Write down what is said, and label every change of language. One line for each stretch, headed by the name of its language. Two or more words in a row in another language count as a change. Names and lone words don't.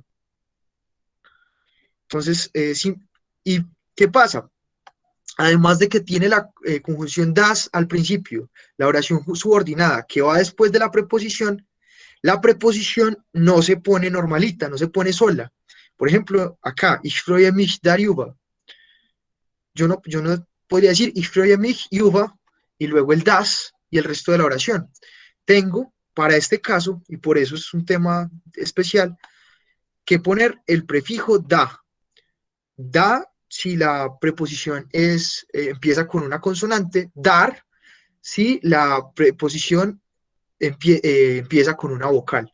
Spanish: Entonces, ¿y qué pasa? Además de que tiene la conjunción das al principio, la oración subordinada que va después de la preposición no se pone normalita, no se pone sola. Por ejemplo, acá,
German: ich freue mich darüber.
Spanish: Yo no podría decir
German: ich freue mich über
Spanish: y luego el das y el resto de la oración. Tengo, para este caso, y por eso es un tema especial, que poner el prefijo da. Da si la preposición empieza con una consonante, dar si la preposición empieza con una vocal.